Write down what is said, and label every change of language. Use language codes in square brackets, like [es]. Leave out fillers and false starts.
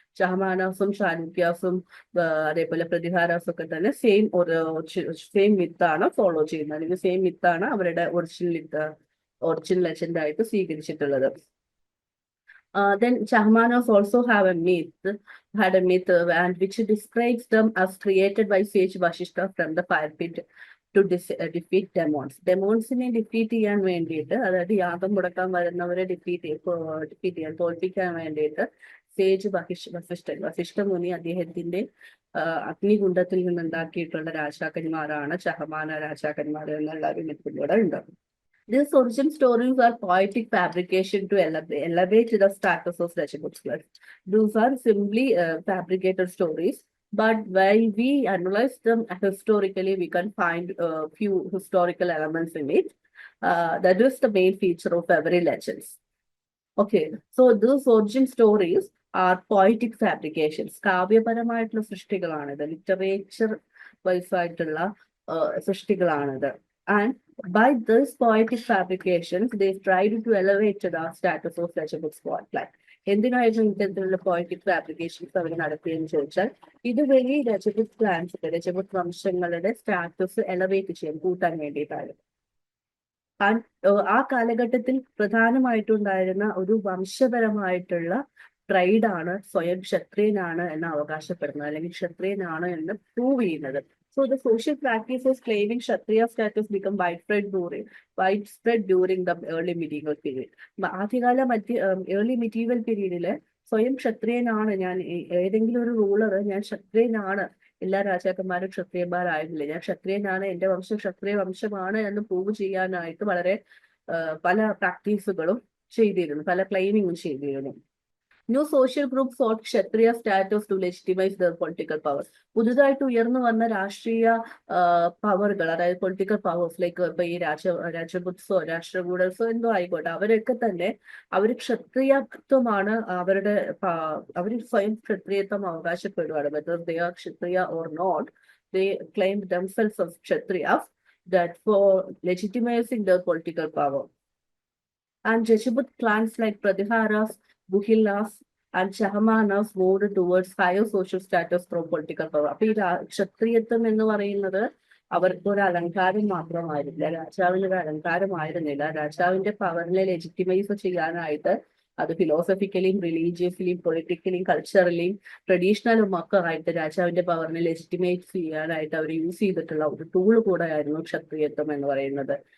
[ml] ഷഹമാനസും ചാലൂക്യാസും അതേപോലെ പ്രതിഹാരാസും ഒക്കെ തന്നെ സെയിം മിത്താണ് ഫോളോ ചെയ്യുന്നത്, അല്ലെങ്കിൽ സെയിം മിത്താണ് അവരുടെ ഒറിജിനൽ ലെജൻഡ് ആയിട്ട് സ്വീകരിച്ചിട്ടുള്ളത്. [en] Then Chahmanas also had a myth and which describes them as created by sage Vashishta from the fire pit to defeat demons. [ml] Demonsനെ defeat ചെയ്യാൻ വേണ്ടിയിട്ട്, അതായത് യാഗം മുടക്കാൻ വരുന്നവരെ ഡിഫീറ്റ് ചെയ്യാൻ, തോൽപ്പിക്കാൻ വേണ്ടിയിട്ട് സേജ് വസിഷ്ഠ മുനി അദ്ദേഹത്തിന്റെ അഗ്നികുണ്ഡത്തിൽ നിന്നുണ്ടാക്കിയിട്ടുള്ള രാജാക്കന്മാരാണ് ചഹമാന രാജാക്കന്മാർ എന്നുള്ള ഒരു മിത്തിലൂടെ ഉണ്ട്. [en] These origin stories are poetic fabrication to elevate the status of Rajaputras. These are simply fabricated stories, but when we analyze them historically, we can find a few historical elements in it. That is the main feature of every legends. Okay, so these origin stories are poetic fabrications. [ml] കാവ്യപരമായിട്ടുള്ള സൃഷ്ടികളാണിത്, literature vice ആയിട്ടുള്ള സൃഷ്ടികളാണിത്. [en] And by these poetic fabrications, they tried to elevate the status of Rajaput spotlight. [ml] എന്തിനായിരുന്നു ഇത്തരത്തിലുള്ള poetic fabrications അവർ നടത്തിയെന്ന് ചോദിച്ചാൽ, ഇതുവഴി Rajput വംശങ്ങളുടെ status elevate ചെയ്യാൻ, കൂട്ടാൻ വേണ്ടിയിട്ടായിരുന്നു. ആ കാലഘട്ടത്തിൽ പ്രധാനമായിട്ടുണ്ടായിരുന്ന ഒരു വംശപരമായിട്ടുള്ള പ്രൈഡാണ് സ്വയം ക്ഷത്രിയനാണ് എന്ന് അവകാശപ്പെടുന്നത്, അല്ലെങ്കിൽ ക്ഷത്രിയനാണ് എന്ന് പ്രൂവ് ചെയ്യുന്നത്. [en] So the social practices claiming Kshatriya status become widespread during the early medieval period. [ml] ആദ്യകാല ഏർലി മെറ്റീരിയൽ പീരീഡില് സ്വയം ക്ഷത്രിയനാണ് ഞാൻ, ഏതെങ്കിലും ഒരു റൂളർ ഞാൻ ക്ഷത്രിയനാണ്, എല്ലാ രാജാക്കന്മാരും ക്ഷത്രിയന്മാരായിരുന്നില്ല, ഞാൻ ക്ഷത്രിയനാണ്, എന്റെ വംശം ക്ഷത്രിയ വംശമാണ് എന്ന് പ്രൂവ് ചെയ്യാനായിട്ട് വളരെ പല പ്രാക്ടീസുകളും ചെയ്തിരുന്നു, പല ക്ലെയിമിങ്ങും ചെയ്തിരുന്നു. [en] New social groups sought Kshatriya status to legitimize their political powers. [ml] പുതുതായിട്ട് ഉയർന്നു വന്ന രാഷ്ട്രീയ പവറുകൾ, അതായത് പൊളിറ്റിക്കൽ പവേഴ്സ്, ലൈക്ക് ഇപ്പൊ ഈ രാജപുത്സോ രാഷ്ട്രകൂടസോ എന്തോ ആയിക്കോട്ടെ, അവരൊക്കെ തന്നെ അവർ ക്ഷത്രിയത്വമാണ് അവർ സ്വയം ക്ഷത്രിയത്വം അവകാശപ്പെടുകയാണ്. [en] Whether they are Kshatriya or not, they claimed themselves as Kshatriyas, that for legitimizing their political power. And Rajput clans like Pratiharas, Guhilas and Chahmanas moved towards higher social status through political power. [ml] അപ്പൊ ഈ ക്ഷത്രിയത്വം എന്ന് പറയുന്നത് അവർക്ക് ഒരു അലങ്കാരം മാത്രമായിരുന്നില്ല, രാജാവിന് ഒരു അലങ്കാരമായിരുന്നില്ല. രാജാവിന്റെ പവറിനെ ലെജിറ്റിമൈസ് ചെയ്യാനായിട്ട് അത് ഫിലോസഫിക്കലിയും റിലീജിയസ്ലിയും പൊളിറ്റിക്കലിയും കൾച്ചറലിയും ട്രഡീഷണലും ഒക്കെ ആയിട്ട് രാജാവിന്റെ പവറിനെ ലെജിറ്റിമൈറ്റ് ചെയ്യാനായിട്ട് അവർ യൂസ് ചെയ്തിട്ടുള്ള ഒരു ടൂൾ കൂടെ ആയിരുന്നു ക്ഷത്രിയത്വം എന്ന് പറയുന്നത്.